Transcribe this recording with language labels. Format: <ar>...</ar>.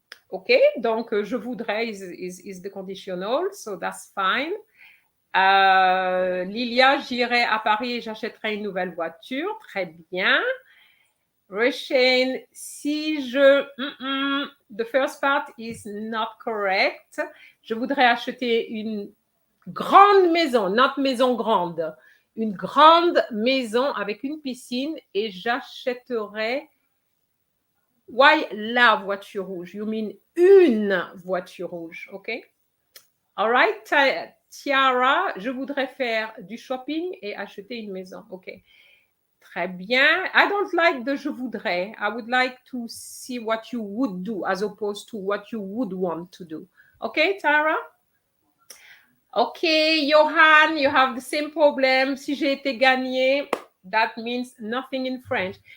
<en>OK,</en> <fr>donc je voudrais</fr> <en>is the conditional, so that's fine.</en> <fr>Lilia, j'irai à Paris et j'achèterai une nouvelle voiture. Très bien. Rachel, si je...</fr> <en>the first part is not correct.</en> <fr>Je voudrais acheter une grande maison, not maison grande. Une grande maison avec une piscine et j'achèterai...</fr> <en>Why</en> <fr>la voiture rouge?</fr> <en>You mean</en> <fr>une voiture rouge,</fr> <en>OK? All right,</en> <fr>Tiara, je voudrais faire du shopping et acheter une maison.</fr> <en>OK.</en> <fr>Très bien.</fr> <en>I don't like the je voudrais. I would like to see what you would do as opposed to what you would want to do. OK, Tara? OK, Johan, you have the same problem.</en> <fr>Si j'ai été gagné,</fr> <en>that means nothing in French.</en>